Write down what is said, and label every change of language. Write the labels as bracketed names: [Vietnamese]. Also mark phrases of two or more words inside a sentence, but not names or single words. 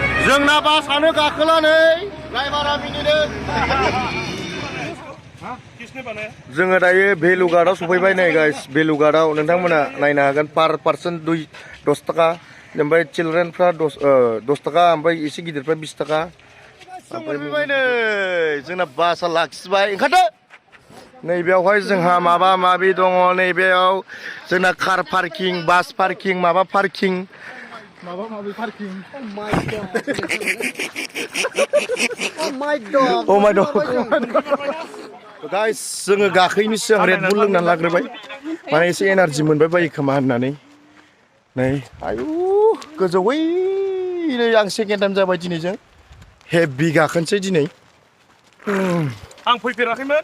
[Bodo] जोंना बासानो गाखोलानै ड्राइभारा मिनिदों जोङो दायो भेलुघाटआव सफैबाय नै गाइस भेलुघाटआव नोंथांमोना नायनो हागोन [English] per person [Bodo] 10 थाखा ओमफ्राय चिलड्रेनफ्रा 10 थाखा ओमफ्राय एसे गिदिरफ्रा 20 थाखा सफैबाय नै जोंना बासा लाखिबाय ओंखारदो नैबेयावहाय जोंहा माबा माबि दङ नैबेयाव जोंना [English] car parking bus parking [Bodo] माबा पार्किं माबा माबि पार्किं [English] Oh my dog [Bodo] गाइस जोङो गाखोयैनि सिगां रेडबुल लोंनानै लाग्रोबाय माने एसे एनार्जि मोनबाय बायो खोमा होननानै नै आयु गोजौवैनो आं [English] second time [Bodo] जाबाय दिनैजों हेभि गाखोनोसै दिनै आं फैफेराखैमोन